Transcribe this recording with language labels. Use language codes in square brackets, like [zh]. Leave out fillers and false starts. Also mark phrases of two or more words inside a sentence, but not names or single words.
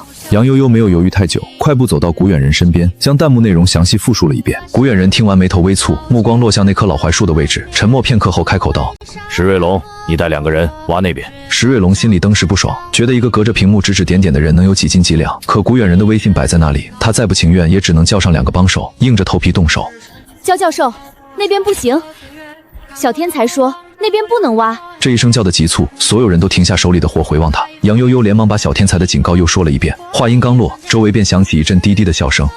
[zh] 楊悠悠沒有猶豫太久，快步走到古遠人身邊，將彈幕內容詳細複述了一遍。古遠人聽完眉頭微蹙，目光落向那棵老槐樹的位置，沉默片刻後開口道： 石瑞龍，你帶2個人挖那邊。石瑞龍心裡登時不爽，覺得一個隔着屏幕指指點點的人能有幾斤幾兩，可古遠人的威信擺在那裡，他再不情願也只能叫上2個幫手，硬着頭皮動手。焦教授，那邊不行。小天才說那邊不能挖。這一聲叫得急促，所有人都停下手裡的活回望他。楊悠悠連忙把小天才的警告又說了一遍。話音剛落，周圍便響起一陣低低的笑聲。